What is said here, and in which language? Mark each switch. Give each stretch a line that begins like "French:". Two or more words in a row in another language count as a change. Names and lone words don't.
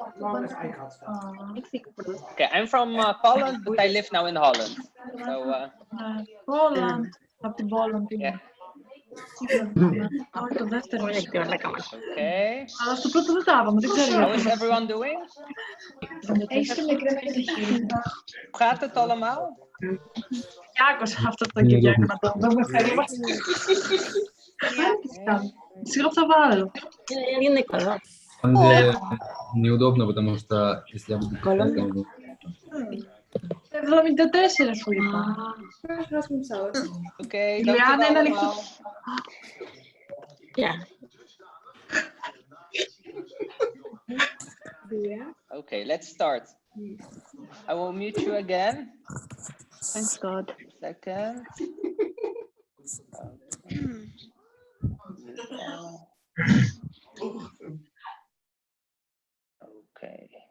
English: Okay, I'm from Poland, but I live now in Holland. So Holland. yeah. Okay. How is everyone doing?
Dutch: Hoe gaat het allemaal?
Russian: Мне неудобно, потому что если я буду читать, я буду...
Dutch: Oké, dankjewel allemaal.
English: Okay, let's start. I will mute you again. Thanks God. Second. Okay.